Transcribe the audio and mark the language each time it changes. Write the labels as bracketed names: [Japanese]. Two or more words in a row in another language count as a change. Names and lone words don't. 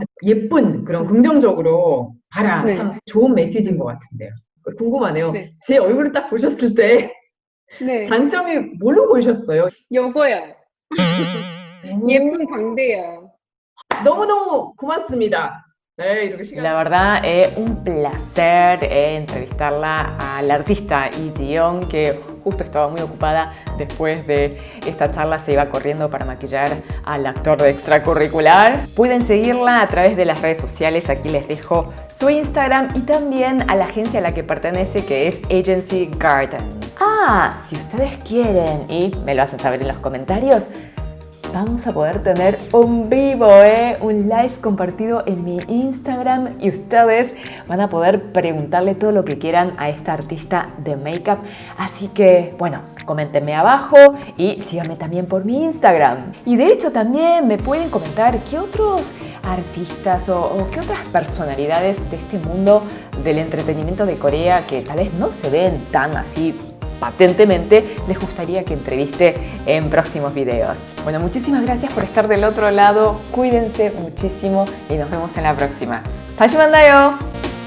[Korean] 예쁜 그런 긍정적으로 봐라. 네. 참 좋은 메시지인 것 같은데요. 궁금하네요. 네. 제 얼굴을 딱 보셨을 때 네. 장점이 뭘로 보이셨어요? 요거요. 예쁜 광대요. 너무너무 고맙습니다. 네, 이렇게 시간. [Spanish] La verdad es un placer entrevistarla a la artista Yi Ji-young, que justo estaba muy ocupada después de esta charla, se iba corriendo para maquillar al actor de extracurricular. Pueden seguirla a través de las redes sociales, aquí les dejo su Instagram y también a la agencia a la que pertenece, que es Agency Garden. Ah, si ustedes quieren y me lo hacen saber en los comentarios, vamos a poder tener un vivo, un live compartido en mi Instagram y ustedes van a poder preguntarle todo lo que quieran a esta artista de make-up. Así que, bueno, coméntenme abajo y síganme también por mi Instagram. Y de hecho también me pueden comentar qué otros artistas o qué otras personalidades de este mundo del entretenimiento de Corea que tal vez no se ven tan así patentemente les gustaría que entreviste en próximos videos. Bueno, muchísimas gracias por estar del otro lado, cuídense muchísimo y nos vemos en la próxima. [Korean] 다시 만나요.